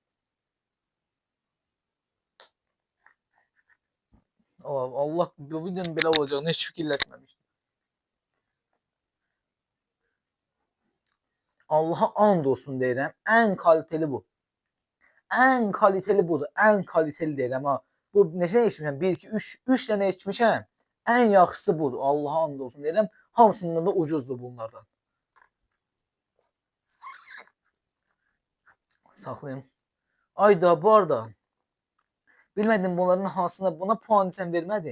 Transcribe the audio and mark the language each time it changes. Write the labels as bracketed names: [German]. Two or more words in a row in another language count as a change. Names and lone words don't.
[Azerbaijani] Oh, Allah bu videonun belə olacağını hiç fikirləşməmişdim. Allah'a and olsun deyirəm. [Turkish] En kaliteli bu. En kaliteli budur. En kaliteli [Azerbaijani] deyirəm ha. Bu neçə içmişəm? 1, 2, 3 dənə içmişəm. En yaxşısı budur. Allah'a and olsun deyirəm. Hamısından da ucuzdur bunlardan. Saxlayayım. Ayda bu arada bilmədim bunların hansına buna puan sən vermədin.